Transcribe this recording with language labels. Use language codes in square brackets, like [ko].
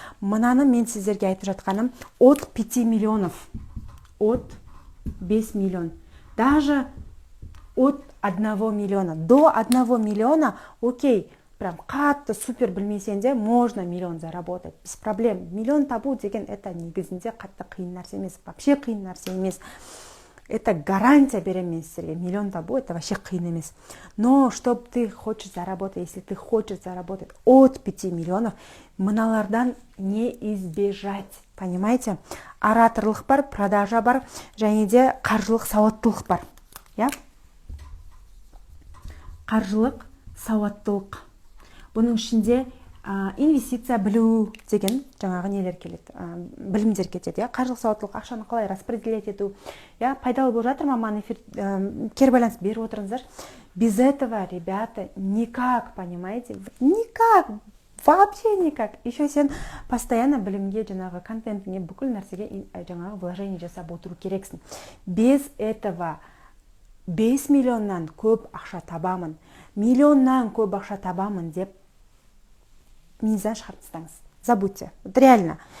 [kk] Мынаны мен сіздерге айтып жатқаным [ru] от 5 миллионов, от 5 миллион, даже от 1 миллиона, до 1 миллиона, окей, [kk] прям қатты супер білмесен де, [ru] можно миллион заработать, без проблем. [kk] Миллион табу деген, это негізінде қатты қиын нәрсе емес, вообще қиын нәрсе емес. [ru] Это гарантия берем [kk] мен сіздерге, миллион табу, это вообще қиын емес. [ru] Но, чтобы ты хочешь заработать, если ты хочешь заработать от 5 миллионов, мыналардан не избежать, понимаете? [kk] Ораторлық бар, продажа бар, және де қаржылық сауаттылық бар, Қаржылық сауаттылық. Бұның ішінде инвестиция білу деген жаңағы нелер келеді, білімдер кетеді. Қаржылық сауаттылық, ақшаны қалай распределять ету. Пайдалы болып жатыр ма? Маған эфир кері байланыс беріп отырыңыздар. [ru] Без этого, ребята, никак, понимаете? Никак, вообще никак. [kk] Еще сен постоянно білімге, жаңағы контентіне, бүкіл нәрсеге жаңағы вложение жасап отыру керексің. Без этого 5 миллионнан көп ақша табамын, миллионнан көп ақша табамын деп мизан шығарып тастаңыз. [ru] Забудьте. Реально.